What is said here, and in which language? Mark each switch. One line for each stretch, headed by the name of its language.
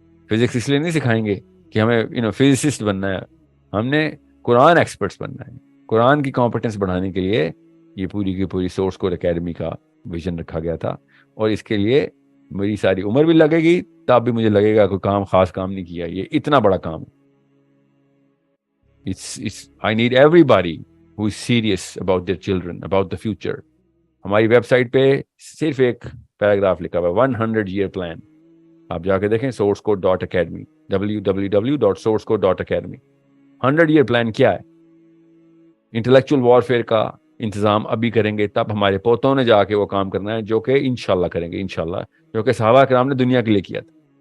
Urdu: Physics اس لیے نہیں سکھائیں گے کہ ہمیں فزسسٹ بننا ہے. ہم نے قرآن ایکسپرٹس بننا ہے. قرآن کی کمپٹنس بڑھانے کے لیے یہ پوری کی پوری سورس کوڈ اکیڈمی کا ویژن رکھا گیا تھا. اور اس کے لیے میری ساری عمر بھی لگے گی, تب بھی مجھے لگے گا کوئی کام خاص کام نہیں کیا. یہ اتنا بڑا کام ہے.
English: I need everybody who is serious about their children, about the future.
Urdu: ہماری ویب سائٹ پہ صرف ایک پیراگراف لکھا ہوا ہے, 100 year plan. آپ جا کے دیکھیں sourcecode.academy, www.sourcecode.academy. 100 year plan کیا ہے؟ انٹلیکچوئل وارفیئر کا انتظام ابھی کریں گے, تب ہمارے پوتوں نے جا کے وہ کام کرنا ہے جو کہ انشاءاللہ کریں گے, انشاءاللہ, جو کہ صحابہ کرام نے دنیا کے لیے کیا تھا.